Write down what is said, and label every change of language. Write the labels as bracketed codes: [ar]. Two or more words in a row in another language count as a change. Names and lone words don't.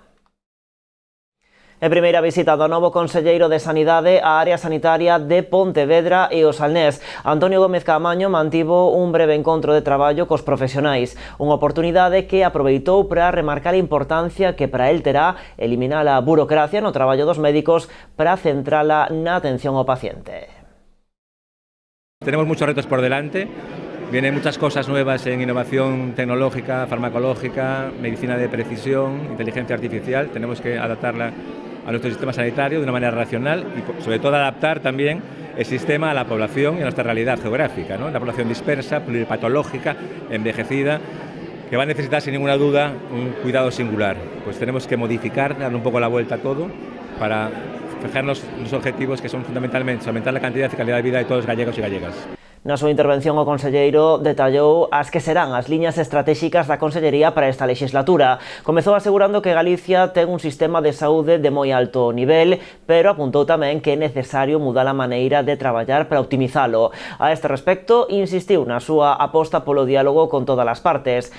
[gl] En primeira visita do novo conselleiro de Sanidade á área sanitaria de Pontevedra e o Salnés, Antonio Gómez Caamaño mantivo un breve encontro de traballo cos profesionais, unha oportunidade que aproveitou para remarcar a importancia que para el terá eliminar a burocracia no traballo dos médicos para centrala na atención ao paciente. [es] Tenemos muchos retos por delante. Vienen muchas cosas nuevas en innovación tecnológica, farmacológica, medicina de precisión, inteligencia artificial. Tenemos que adaptarla a nuestro sistema sanitario de una manera racional y sobre todo adaptar también el sistema a la población y a nuestra realidad geográfica, ¿no? Una población dispersa, pluripatológica, envejecida, que va a necesitar sin ninguna duda un cuidado singular. Pues tenemos que modificar, darle un poco la vuelta a todo para fijarnos los objetivos que son fundamentalmente aumentar la cantidad y calidad de vida de todos los gallegos y gallegas. [gl] Na súa intervención, o conselleiro detallou as que serán as liñas estratégicas da Consellería para esta legislatura. Comezou asegurando que Galicia ten un sistema de saúde de moi alto nivel, pero apuntou tamén que é necesario mudar a maneira de traballar para optimizalo. A este respecto, insistiu na súa aposta polo diálogo con todas as partes.